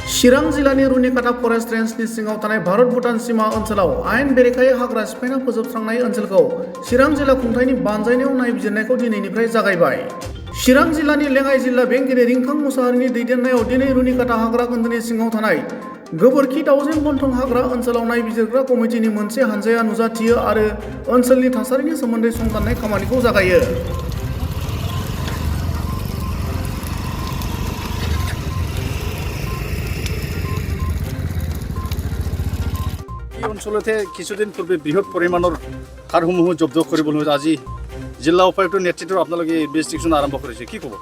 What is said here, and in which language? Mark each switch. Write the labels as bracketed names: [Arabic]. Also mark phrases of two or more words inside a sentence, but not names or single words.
[Bodo] चिरां जिल्लानि रुनिकाटा फरेस्ट रेन्जनि सिङाव थानाय भारत भुटान सीमा ओनसोलाव आयेन बेरेखायै हाग्रा सिफायना फोजोबस्रांनाय ओनसोलखौ चिरां जिल्ला खुंथायनि बानजायनायाव नायबिजिरनायखौ दिनैनिफ्राय जागायबाय। चिरां जिल्लानि लेङाइ जिल्ला बेंगिरि रिंखां मुसाहारिनि दैदेननायाव दिनै रुनिकाटा हाग्रा खोन्दोनि सिङाव थानाय गोबोरखि दाउजेन गन्थं हाग्रा ओनसोलाव नायबिजिरग्रा कमिटिनि मोनसे हानजाया नुजाथियो आरो ओनसोलनि थासारिनि सोमोन्दै संदाननाय खामानिखौ जागायो। [Assamese] অঞ্চলতে কিছুদিন পূৰ্বে বৃহৎ পৰিমাণৰ সাৰসমূহ জব্দ কৰিবলৈ আজি জিলা উপায়ুক্তৰ নেতৃত্বত আপোনালোকে ইনভেষ্টিগেশ্যন আৰম্ভ কৰিছে, কি ক'ব?